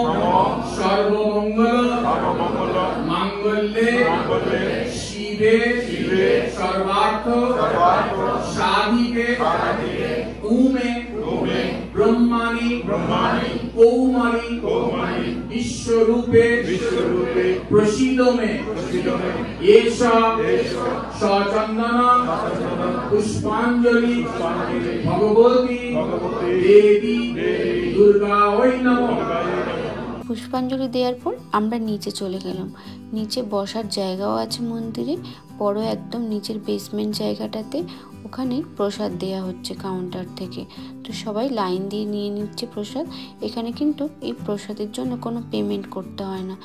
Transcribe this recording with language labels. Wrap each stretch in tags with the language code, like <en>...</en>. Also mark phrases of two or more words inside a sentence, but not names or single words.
<sa>सर्वमंगल मांगल्ये शिवे सर्वार्थ साधिके उमे ब्रह्माणि कौमारी विश्वरूपे प्रसीदो मे एषा सचंदन पुष्पांजलि भगवती देवी दुर्गा वै नमः।</sa> <bn>পুষ্পাঞ্জলি দেওয়ার পর আমরা নিচে চলে গেলাম। নিচে বসার জায়গাও আছে মন্দিরে, বড় একদম নিচের বেসমেন্ট জায়গাটাতে। ওখানে প্রসাদ দেয়া হচ্ছে কাউন্টার থেকে, তো সবাই লাইন দিয়ে নিয়ে নিচ্ছে প্রসাদ। এখানে কিন্তু এই প্রসাদের জন্য কোনো পেমেন্ট করতে হয় না।</bn>